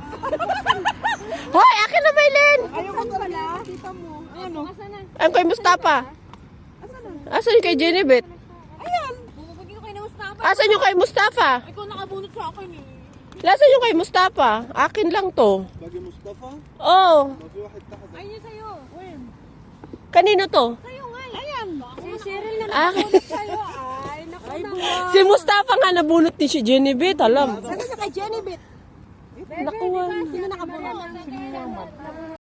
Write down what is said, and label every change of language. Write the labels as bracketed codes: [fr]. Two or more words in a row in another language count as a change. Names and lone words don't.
[tl] Hoy, akin na Maylin. Ayaw ko pala. Kita mo. Ano? Asan na? Ang kay Mustafa. Asan na? Asan yung kay Jenny Ayan. Bumabagin ko kay na Mustafa. Asan yung kay Mustafa? Ikaw nakabunot sa akin eh. Asan yung kay Mustafa? Akin lang to. [ar] باقي مصطفى [tl] Oh, [ar] ما في واحد تحت [tl] Ayun yung sa'yo. When? kanino to? Sa'yo nga. Ayan. Si Cheryl na Akin. sa'yo. Ay, naku na. Si Mustafa nga nabunot ni si Jenny alam. Sabi sa kay Jenny Bit. Nakuha. Sino nakabunot? Si Norman.